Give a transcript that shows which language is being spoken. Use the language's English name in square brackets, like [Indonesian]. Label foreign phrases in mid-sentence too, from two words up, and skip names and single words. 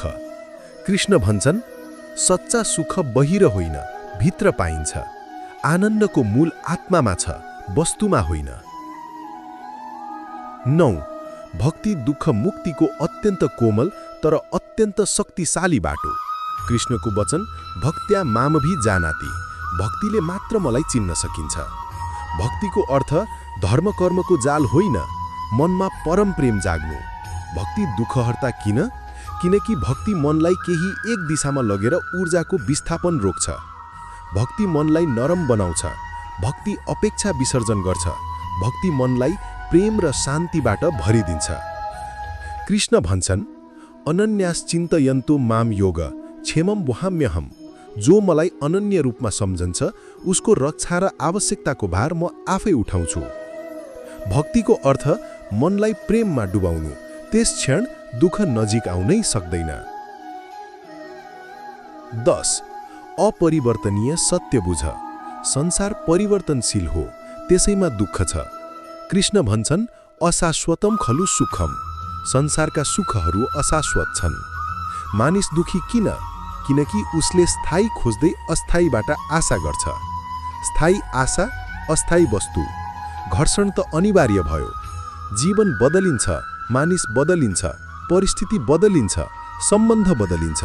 [Nepali] कृष्ण भन्छन्, सच्चा सुख बहिर होइन, भित्र पाइन्छ। आनन्दको मूल आत्मामा छ, वस्तुमा होइन। 9. भक्ति दुःख मुक्तिको अत्यन्त कोमल तर अत्यन्त शक्तिशाली बाटो। कृष्णको वचन, [Sanskrit] भक्त्या मामभि जानाति, [Nepali] भक्तिले मात्र मलाई चिन्न सकिन्छ। भक्तिको अर्थ धर्म कर्मको जाल होइन, मनमा परम प्रेम जाग्नु। भक्ति दुःखहर्ता किन? किनकि भक्ति मनलाई केही एक दिशामा लगेर ऊर्जाको विस्थापन रोक्छ। भक्ति मनलाई नरम बनाउँछ। भक्ति अपेक्षा विसर्जन गर्छ। भक्ति मनलाई प्रेम र शान्तिबाट भरिदिन्छ। कृष्ण भन्छन्, [Sanskrit] अनन्याश्चिन्तयन्तो माम योग क्षेमम वहाम्यहम्। [Nepali] जो मलाई अनन्य रूपमा सम्झन्छ उसको रक्षा र आवश्यकताको भार म आफै उठाउँछु। भक्तिको अर्थ मनलाई प्रेममा डुबाउनु। त्यस क्षण दुःख नजिक आउनै सक्दैन। 10. अपरिवर्तनीय सत्य बुझ। संसार परिवर्तनशील हो, त्यसैमा दुःख छ। कृष्ण भन्छन्, [Sanskrit] अशाश्वतम खलु सुखम। [Nepali] संसारका सुखहरू अशाश्वत छन्। मानिस दुखी किन? किनकि उसले स्थायी खोज्दै अस्थायीबाट आशा गर्छ। स्थायी आशा, अस्थायी वस्तु, घर्षण त अनिवार्य भयो। जीवन बदलिन्छ, मानिस बदलिन्छ, परिस्थिति बदलिन्छ, सम्बन्ध बदलिन्छ।